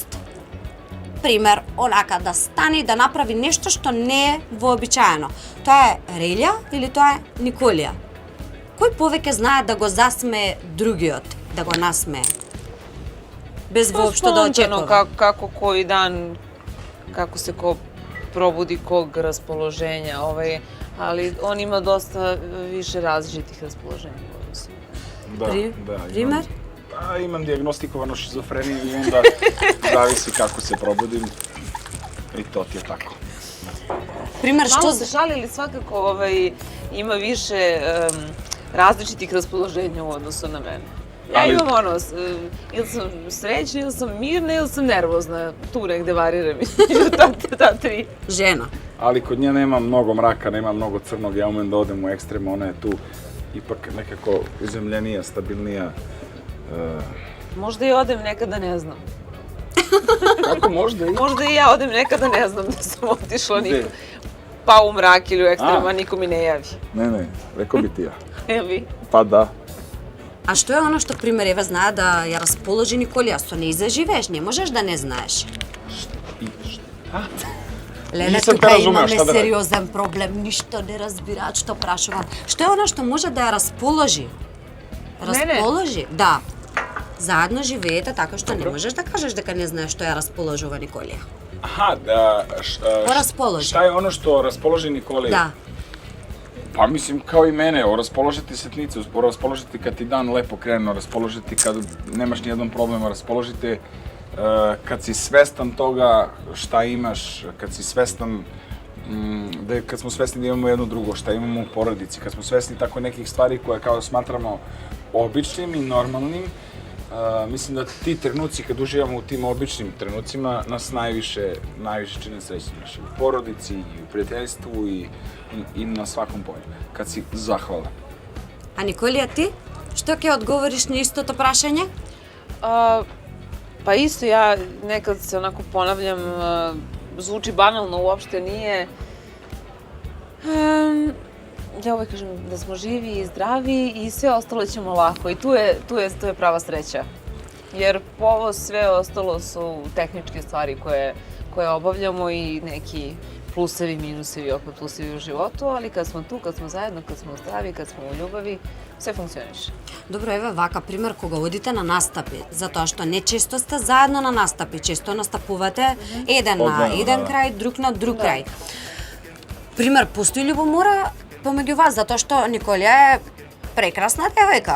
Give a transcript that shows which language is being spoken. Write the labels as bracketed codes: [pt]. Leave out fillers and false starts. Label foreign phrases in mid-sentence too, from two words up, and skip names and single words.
[mk] Пример, онака да стане и да направи нешто што не е вообичаено. Тоа е Релја или тоа е Николија? Кој повеќе знае да го засмее другиот, да го насмее? Без воопшто да [sr] Spontano, [mk] очекува. [sr] kako koji dan, kako se ko probudi kog raspoloženja, ali on ima dosta više različitih raspoloženja u odnosu. Da, [mk] Пример? [sr] Imam dijagnostikovano šizofreniju i onda zavisi kako se probudim i to ti je tako. [mk] Пример, што [sr] Malo se šalili, svakako ima više različitih raspoloženja u odnosu na mene. Ja Ali- imam ili sam srećna, ili sam mirna, ili sam nervozna. Tu negde variram između ta tri. [mk] жена? [sr] Ali kod nje nema mnogo mraka, nema mnogo crnog, ja umem da odem u ekstrem, ona je tu ipak nekako uzemljenija, stabilnija. Možda i odem nekada ne znam. Kako možda i? Možda i ja odem nekada ne znam da sam otišla Gde? niko. Pa u mrak ili u ekstrem, A. a niko mi ne javi. Ne, rekao bi ti ja. Evi. Pa da. [mk] А што е оно што, пример, Ева знае да ја расположи Николија? Со неј заживееш, не можеш да не знаеш. Леле, [sr] Нисам те [mk] тука [sr] разумео, [mk] имаме [sr] шта да рadi? [mk] сериозен проблем, ништо не разбираат што прашувам. Што е оно што може да ја расположи? Мене? Расположи? Да. Заедно живеете така што не можеш да кажеш дека не знаеш што ја расположува Николија. [sr] Aha, Ko raspoloži? šta je ono što raspoloži Nikolija? Да. Pa mislim kao i mene, raspoložiti setnicu, raspoložiti kad ti dan lepo krenu, raspoložiti kad nemaš nijedan problem, raspoložiti kad si svestan toga šta imaš, kad si svestan kad smo svesni da imamo jedno drugo, šta imamo u porodici, kad smo svesni tako nekih stvari koje kao smatramo običnim i normalnim, mislim da ti trenuci kad uživamo u tim običnim trenucima nas najviše čine srećnim, u porodici i u prijateljstvu i na svakom polju, kad si zahvalan. [mk] А Николија ти? Што ќе одговориш на истото прашање? [sr] Pa isto, ja nekad se onako ponavljam, zvuči banalno, uopšte nije. Ja uvek kažem da smo živi i zdravi i sve ostalo ćemo lako i tu je prava sreća. Jer ovo sve ostalo su tehničke stvari koje obavljamo i neki plusevi, minusevi, opet plusevi u životu, ali kad smo tu, kad smo zajedno, kad smo zdravi, kad smo u ljubavi, sve funkcioniše. [mk] Добро, еве вака пример кога одите на настапи, затоа што не често сте заедно на настапи, често настапувате еден на Одвоено, еден да. крај, друг на друг крај. Пример, постои љубомора помеѓу вас, затоа што Николија е прекрасна девојка.